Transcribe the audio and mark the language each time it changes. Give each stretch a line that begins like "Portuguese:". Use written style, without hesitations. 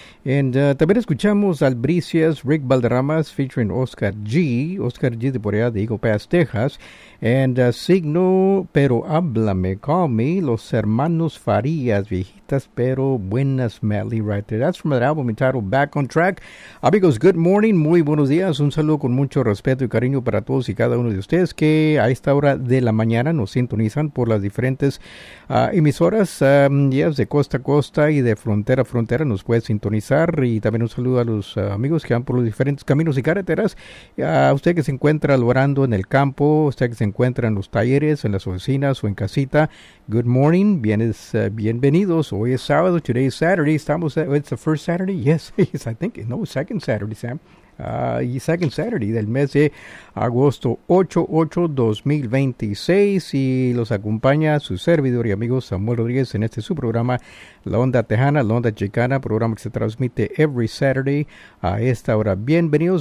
Spanish: And también escuchamos Albricias, Rick Valderramas featuring Oscar G de Porea de Eagle Pass, Texas. And Signo, Pero Háblame, Call Me, Los Hermanos Farías, Viejitas Pero Buenas Medley right there.
English: That's from an album entitled Back on Track.
Spanish: Amigos, good morning, muy buenos días, un saludo con mucho respeto y cariño para todos y cada uno de ustedes que a esta hora de la mañana nos sintonizan por las diferentes emisoras de costa a costa y de frontera a frontera nos puede sintonizar. Y también un saludo a los amigos que van por los diferentes caminos y carreteras, a usted que se encuentra laborando en el campo, usted que se encuentra en los talleres, en las oficinas o en casita, good morning, bienvenidos.
English: Hoy es sábado, today is Saturday, it's the first Saturday, second Saturday, Sam.
Spanish: Y second Saturday del mes de agosto 8/8/2026 y los acompaña su servidor y amigo Samuel Rodríguez en este su programa La Onda Tejana, La Onda Chicana, programa que se transmite every Saturday a esta hora. Bienvenidos.